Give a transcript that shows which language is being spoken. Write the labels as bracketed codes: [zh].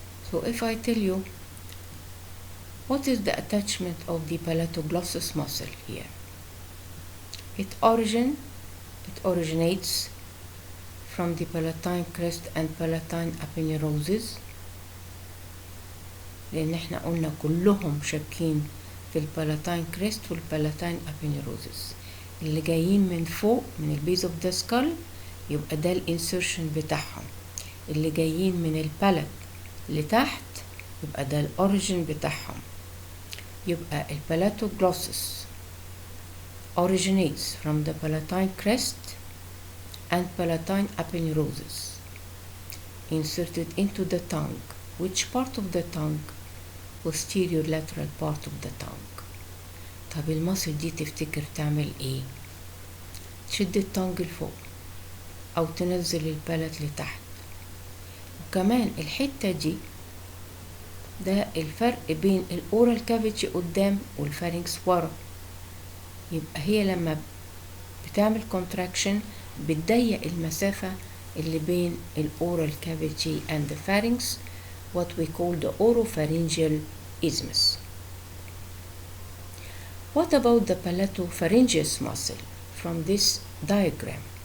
[en] So if I tell you what is the attachment of the palatoglossus muscle here, it originates from the palatine crest and palatine aponeurosis، [ar] لأن احنا قلنا كلهم شابكين في البالاتين كريست والبالاتين aponeurosis. اللي جايين من فوق من البيز اوف ذا سكال يبقى ده الانسرشن بتاعهم، اللي جايين من البالات لتحت يبقى ده الاوريجين بتاعهم. يبقى البالاتوجلوسس [en] originates from the palatine crest and palatine aponeurosis inserted into the tongue. Which part of the tongue? Posterior lateral part of the tongue. [ar] طب المصل دي تفتكر تعمل ايه؟ تشد التونج لفوق او تنزل البالات لتحت. وكمان الحتة دي ده الفرق بين الاورال كافيتي قدام والفارنكس ورا. يبقى هي لما بتعمل contraction بتضيق المسافة اللي بين الاورال كافيتي [en] and the pharynx, what we call the oropharyngeal isthmus. What about the palatopharyngeus muscle from this diagram?